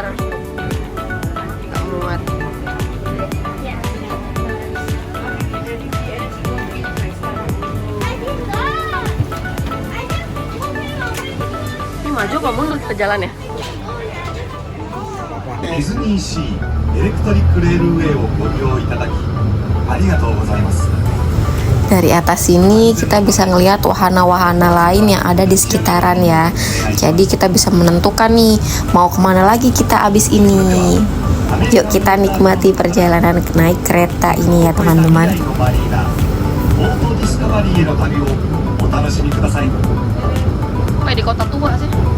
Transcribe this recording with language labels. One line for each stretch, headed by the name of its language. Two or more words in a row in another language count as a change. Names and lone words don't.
Indonesian: Kamu muat. Maju apa mundur ke jalan ya?
Japanese: Disney Sea Electric Railway をご利用いただきありがとうございます。
Indonesian: Dari atas sini kita bisa ngelihat wahana-wahana lain yang ada di sekitaran ya. Jadi kita bisa menentukan nih mau kemana lagi kita abis ini. Yuk kita nikmati perjalanan naik kereta ini ya teman-teman. Kayak di kota tua sih.